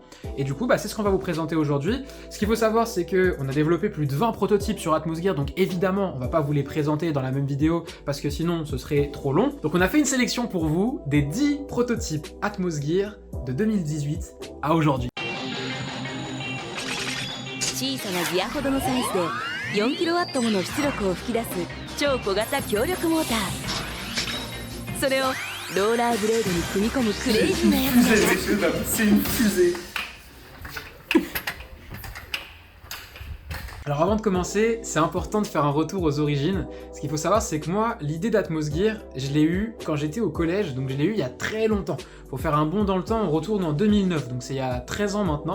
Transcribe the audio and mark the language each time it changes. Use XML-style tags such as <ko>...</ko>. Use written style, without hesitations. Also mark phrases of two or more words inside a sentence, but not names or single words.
<fr>Et du coup, c'est ce qu'on va vous présenter aujourd'hui. Ce qu'il faut savoir, c'est qu'on a développé plus de 20 prototypes sur Atmos Gear, donc évidemment, on va pas vous les présenter dans la même vidéo parce que sinon, ce serait trop long. Donc on a fait une sélection pour vous des 10 prototypes Atmos Gear de 2018 à aujourd'hui.</fr> <ja>小さなギアほどのサイズで 4kW もの出力を吹き出す超小型強力モーター。それをローラーブレードに組み込むクレイジーなやつなんだ。</ja> <fr>C'est une fusée. Alors avant de commencer, c'est important de faire un retour aux origines. Ce qu'il faut savoir, c'est que moi, l'idée d'Atmos Gear, je l'ai eue quand j'étais au collège, donc je l'ai eue il y a très longtemps. Pour faire un bond dans le temps, on retourne en 2009, donc c'est il y a 13 ans maintenant.</fr>